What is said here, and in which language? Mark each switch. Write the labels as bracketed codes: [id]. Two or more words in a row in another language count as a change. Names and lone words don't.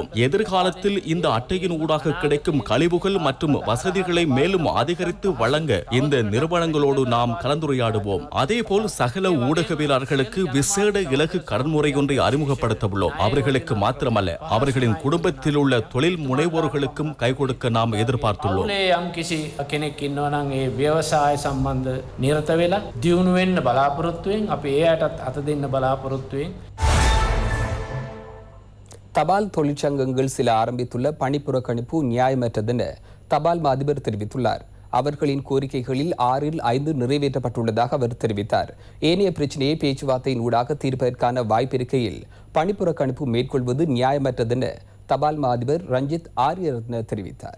[ta] எதிர்காலத்தில் இந்த அட்டையின் ஊடாக கிடைக்கும் கழிவுகள் மற்றும் வசதிகளை மேலும் அதிகரித்து வழங்க இந்த நிறுவனங்களோடு நாம் கலந்துரையாடுவோம். அதேபோல் சகல ஊடகவியலாளர்களுக்கு விசேட இலகு கடன்முறை ஒன்றை அறிமுகப்படுத்த உள்ளோம். அவர்களுக்கு மாத்திரமல்ல, அவர்களின் குடும்பத்தில் உள்ள தொழில் முனைவோர்களுக்கும் கை கொடுக்க நாம் எதிர்பார்த்துள்ளோம். [si] සම්බන්ධ නිරත වෙලා දියුණු වෙන්න බලාපොරොත්තුවෙන් අපි ඒ අයටත් අත දෙන්න බලාපොරොත්තුවෙන් [ta] தபால் தொழிற்சங்கங்கள் சில ஆரம்பித்துள்ள பணிப்புறக்கணிப்பு நியாயமற்றதென தபால் மா அதிபர் தெரிவித்துள்ளார். அவர்களின் கோரிக்கைகளில் 6இல் 5 நிறைவேற்றப்பட்டுள்ளதாக அவர் தெரிவித்தார். ஏனைய பிரச்சினையை பேச்சுவார்த்தையின் ஊடாக தீர்ப்பதற்கான வாய்ப்பிருக்கையில் பணிப்புறக்கணிப்பு மேற்கொள்வது நியாயமற்றதென தபால் மா அதிபர் ரஞ்சித் ஆரியரத்ன தெரிவித்தார்.